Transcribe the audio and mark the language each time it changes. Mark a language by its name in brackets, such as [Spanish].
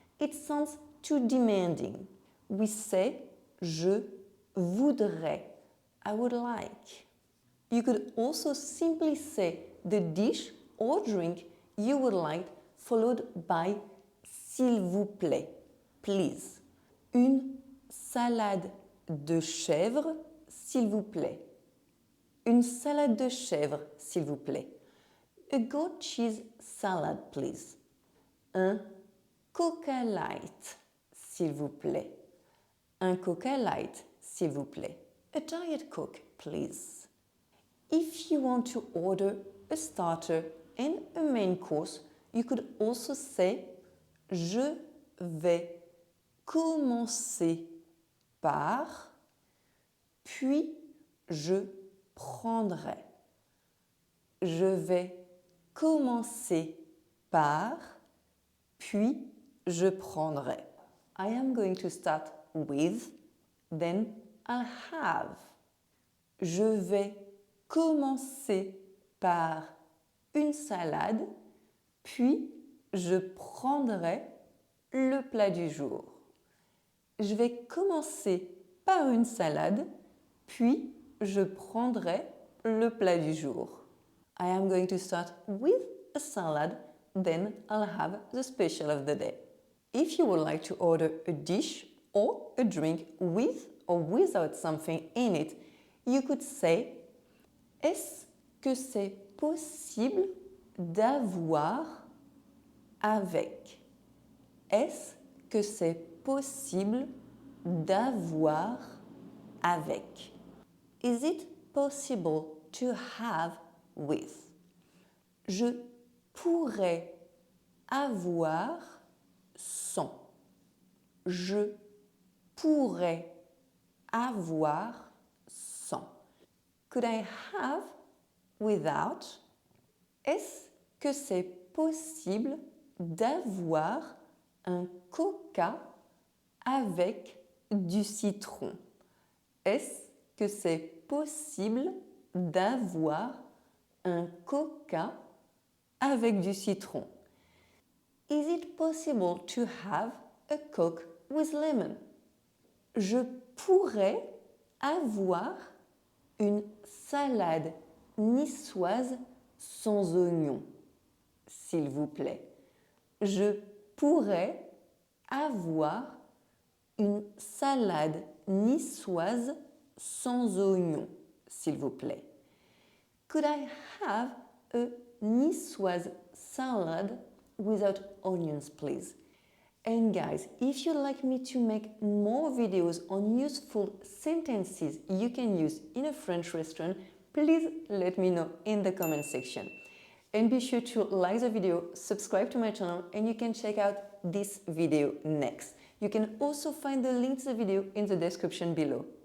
[English] It sounds too demanding. We say [French] je voudrais, [English] I would like. You could also simply say the dish or drink you would like followed by [French] s'il vous plaît, [English] please. [French] Une salade de chèvre, s'il vous plaît. Une salade de chèvre, s'il vous plaît. [English] A goat cheese salad, please. [French] Un Coca Light, s'il vous plaît. Un Coca Light, s'il vous plaît. [English] A Diet Coke, please. If you want to order a starter and a main course, you could also say [French] je vais commencer par, puis je prendrai. Je vais commencer par, puis je prendrai. [English] I am going to start with, then I'll have. [French] Je vais commencer par une salade, puis je prendrai le plat du jour. Je vais commencer par une salade, puis je prendrai le plat du jour. [English] I am going to start with a salad, then I'll have the special of the day. If you would like to order a dish or a drink with or without something in it, you could say [French] est-ce que c'est possible d'avoir avec? Est-ce que c'est possible d'avoir avec? [English] Is it possible to have with? [French] Je pourrais avoir sans. Je pourrais avoir sans. [English] Could I have without? [French] Est-ce que c'est possible d'avoir un coca avec du citron? Est-ce que c'est possible d'avoir un coca avec du citron? [English] Is it possible to have a Coke with lemon? [French] Je pourrais avoir une salade niçoise sans oignon, s'il vous plaît. Je pourrais avoir une salade niçoise sans oignon, s'il vous plaît. [English] Could I have a niçoise salad without onions, please. And guys, if you'd like me to make more videos on useful sentences you can use in a French restaurant, please let me know in the comment section. And be sure to like the video, subscribe to my channel, and you can check out this video next. You can also find the link to the video in the description below.